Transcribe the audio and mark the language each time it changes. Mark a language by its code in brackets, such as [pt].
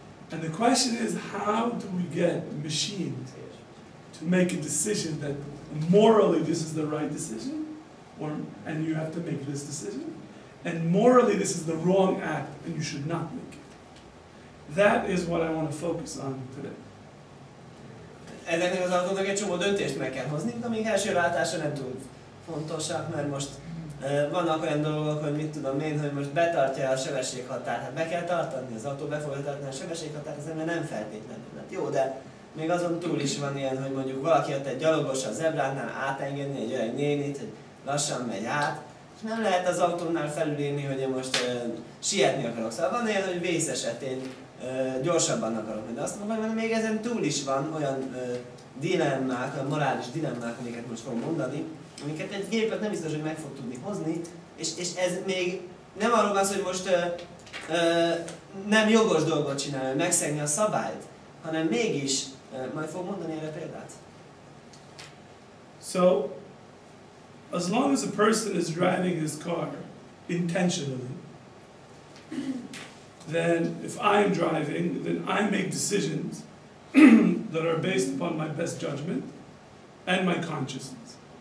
[en] And the question is, how do we get machines to make a decision that morally this is the right decision, and you have to make this decision, and morally this is the wrong act and you should not make it. That is what I want to focus on today. [hu] Ezeknek az autóknak egy csomó döntést meg kell hozni, amik első látásra nem túl fontosak, mert most vannak olyan dolgok, hogy mit tudom én, hogy most betartja a sebességhatárt. Hát be kell tartani, az autó be fogja tartani a sebességhatárt, ez nem feltétlenül. Hát jó, de még azon túl is van ilyen, hogy mondjuk valaki ott egy gyalogos a zebránál átengedni egy öreg nénit, hogy lassan megy át, és nem lehet az autónál felülírni, hogy én most sietni akarok. Szóval van ilyen, hogy vész esetén gyorsabban akarok menni. De azt mondom, hogy még ezen túl is van olyan dilemmák, olyan morális dilemmák, amiket most fogom mondani, amiket egy gépet nem biztos, hogy meg fog tudni hozni, és ez még nem arról van szó, hogy most nem jogos dolgot csinálni, megszegni a szabályt, hanem mégis, majd fog mondani erre példát. [en] So, as long as a person is driving his car intentionally, then if I'm driving, then I make decisions that are based upon my best judgment and my consciousness.